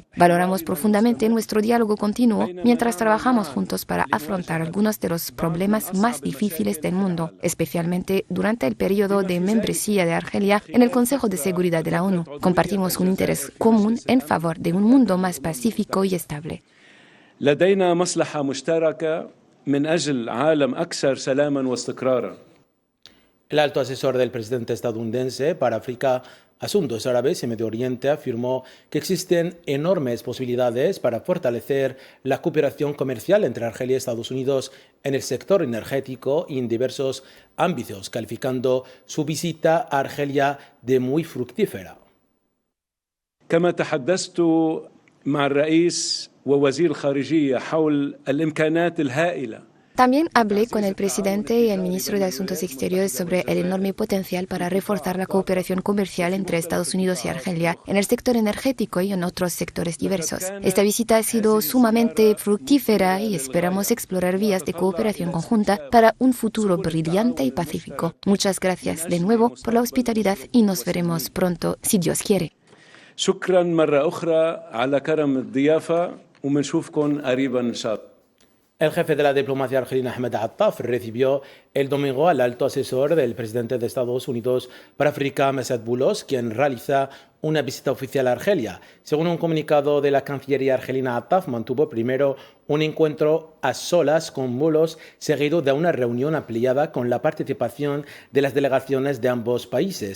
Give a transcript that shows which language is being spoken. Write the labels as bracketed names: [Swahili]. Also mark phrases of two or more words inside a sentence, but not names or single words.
[Spanish] Valoramos profundamente nuestro diálogo continuo mientras trabajamos juntos para afrontar algunos de los problemas más difíciles del mundo, especialmente durante el periodo de membresía de Argelia en el Consejo de Seguridad de la ONU. Compartimos un interés común en favor de un mundo más pacífico y estable. [Arabic] لدينا مصلحة مشتركة من أجل عالم أكثر سلاما واستقرارا. [Spanish] El alto asesor del presidente estadounidense para África, Asuntos Árabes y Medio Oriente afirmó que existen enormes posibilidades para fortalecer la cooperación comercial entre Argelia y Estados Unidos en el sector energético y en diversos ámbitos, calificando su visita a Argelia de muy fructífera. [Arabic] كما تحدثت مع الرئيس ووزير الخارجية حول الإمكانات الهائلة [Spanish] También hablé con el presidente y el ministro de Asuntos Exteriores sobre el enorme potencial para reforzar la cooperación comercial entre Estados Unidos y Argelia en el sector energético y en otros sectores diversos. Esta visita ha sido sumamente fructífera y esperamos explorar vías de cooperación conjunta para un futuro brillante y pacífico. Muchas gracias de nuevo por la hospitalidad y nos veremos pronto, si Dios quiere. [Arabic] شكرا مرة أخرى على كرم الضيافة ومنشوفكم قريبا إن شاء الله. [Spanish] El jefe de la diplomacia argelina, Ahmed Attaf, recibió el domingo al alto asesor del presidente de Estados Unidos para África, Mesed Boulos, quien realiza una visita oficial a Argelia. Según un comunicado de la Cancillería argelina, Attaf mantuvo primero un encuentro a solas con Boulos, seguido de una reunión ampliada con la participación de las delegaciones de ambos países.